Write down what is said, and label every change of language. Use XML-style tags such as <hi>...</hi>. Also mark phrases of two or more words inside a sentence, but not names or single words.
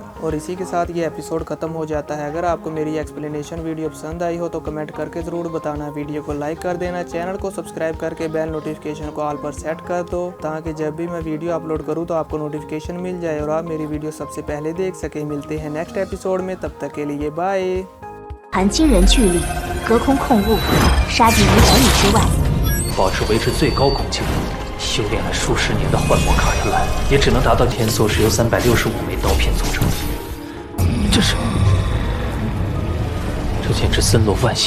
<hi>और इसी के साथ ये एपिसोड खत्म हो जाता है। अगर आपको मेरी</hi> <en>explanation video</en> <hi>पसंद आई हो तो कमेंट करके जरूर बताना, वीडियो को लाइक कर देना, चैनल को सब्सक्राइब करके</hi> <en>bell notification</en> <hi>को ऑल पर सेट कर दो ताकि जब भी मैं</hi> <en>video upload</en> <hi>करूँ तो आपको नोटिफिकेशन मिल जाए और आप मेरी वीडियो सबसे पहले देख सके। मिलते हैं</hi> <en>next episode</en> <hi>में, तब तक के लिए बाय।</hi> <zh>含惊人巨力，隔空控物，杀敌于10里之外。保持维持最高攻击力，修炼了数十年的幻魔卡特兰，也只能达到天梭是由365枚刀片组成。这简直森罗万象。</zh>